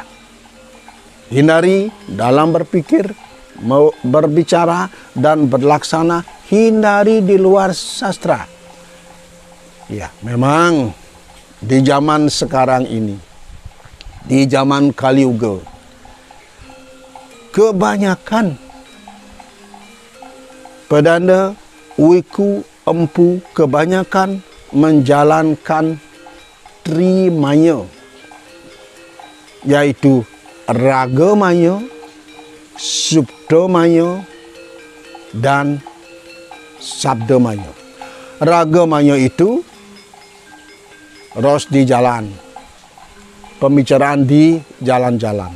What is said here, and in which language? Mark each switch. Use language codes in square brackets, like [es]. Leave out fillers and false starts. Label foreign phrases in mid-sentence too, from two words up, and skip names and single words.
[id] Hindari dalam berpikir, berbicara, dan berlaksana, hindari di luar sastra. Ya, memang di zaman sekarang ini, di zaman Kali Yuga, kebanyakan pedanda, wiku, empu, kebanyakan menjalankan trimaya, yaitu ragamaya, subdamaya, dan sabdamaya. Ragamaya itu ros di jalan, pembicaraan di jalan-jalan.